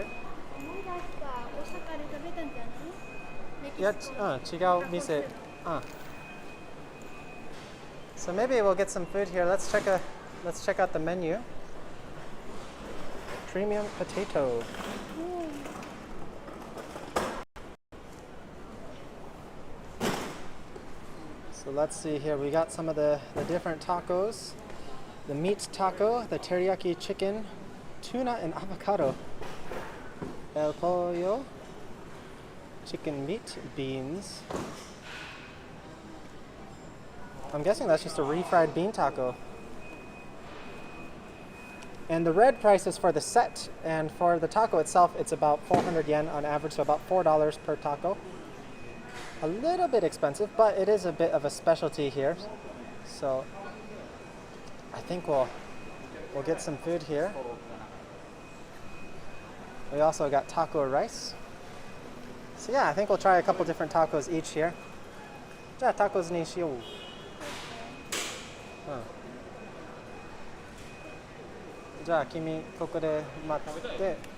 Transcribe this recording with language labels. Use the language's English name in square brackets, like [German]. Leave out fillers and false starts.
[Japanese] 大阪で食べたんじゃない？いや、違う店。 [English] So maybe we'll get some food here. Let's check out the menu. premium potato. So let's see here. We got some of the different tacos. The meat taco, the teriyaki chicken, tuna and avocado. El pollo, chicken meat, beans. I'm guessing that's just a refried bean taco. And the red price is for the set, and for the taco itself, it's about 400 yen on average, so about $4 per taco. A little bit expensive, but it is a bit of a specialty here. So I think we'll get some food here. We also got taco rice. So yeah, I think we'll try a couple different tacos each here. [Japanese] じゃあタコスにしよう。じゃあ君ここで待って。